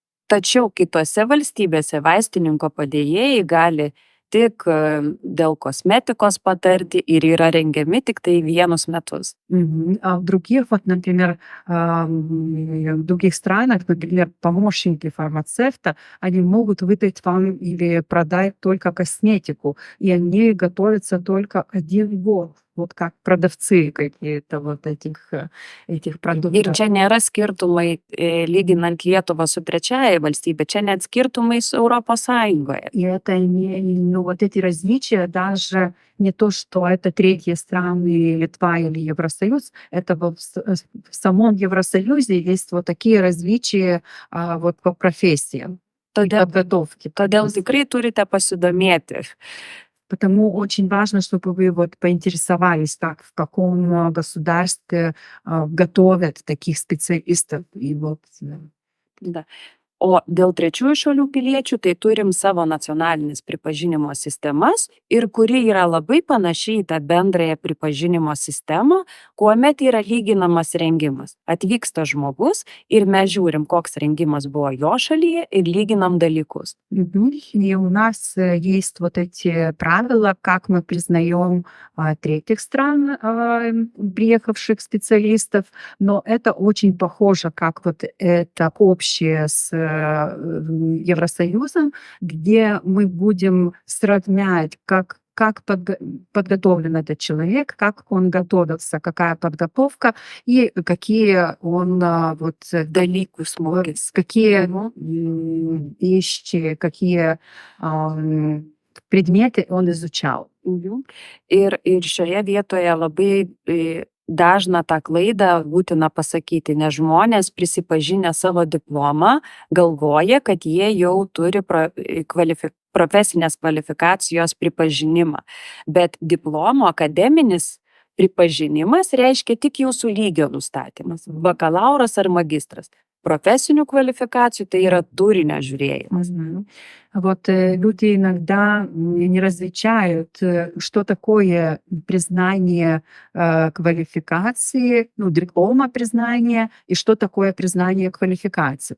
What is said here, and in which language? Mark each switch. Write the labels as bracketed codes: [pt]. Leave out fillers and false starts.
[lt] Tačiau kitose valstybėse vaistininko padėjėjai gali tik dėl kosmetikos patarti ir yra rengiami tik tai vienus metus. [ru] А в других, вот, например, в других странах, например, помощники фармацевта, они могут выдать вам или продать только косметику, и они готовятся только 1 год, вот как продавцы какие-то вот этих [lt] Ir [ru] продуктов. [lt] čia nėra skirtumai lyginant Lietuvą su trečiaja valstybė, čia net skirtumai su Europos Sąjungoje. [ru] И это вот эти различия, даже не то, что это третьи страны, Литва или Евросоюз, это в самом Евросоюзе есть вот такие различия вот по профессиям и подготовке. [lt] Todėl tikrai turite pasidomėti. [ru] Потому очень важно, чтобы вы вот поинтересовались, так, в каком государстве готовят таких специалистов. И вот, Da. [lt] O dėl trečiųjų šalių piliečių, tai turim savo nacionalinės pripažinimo sistemas ir kuri yra labai panaši į tą bendrąją pripažinimo sistemą, kuomet yra lyginamas rengimas. Atvyksta žmogus ir mes žiūrim, koks rengimas buvo jo šalyje ir lyginam dalykus. [ru] И у нас есть вот эти правила, как мы признаем третьих стран, приехавших специалистов, но это очень похоже, как вот это общее с Евросоюзом, где мы будем сравнять, как подготовлен этот человек, как он готовился, какая подготовка и какие он [lt] Dalykus mokys. [ru] какие вещи, какие предметы он изучал. [lt] Ir šioje vietoje labai dažną tą klaidą būtina pasakyti, nes žmonės prisipažinę savo diplomą galvoja, kad jie jau turi profesinės kvalifikacijos pripažinimą. Bet diplomo akademinis pripažinimas reiškia tik jūsų lygio nustatymas. Bakalauras ar magistras. Profesinių kvalifikacijų tai yra turinio žiūrėjimas. [ru] Вот люди иногда не различают, что такое признание квалификации, диплома признания, и что такое признание квалификации.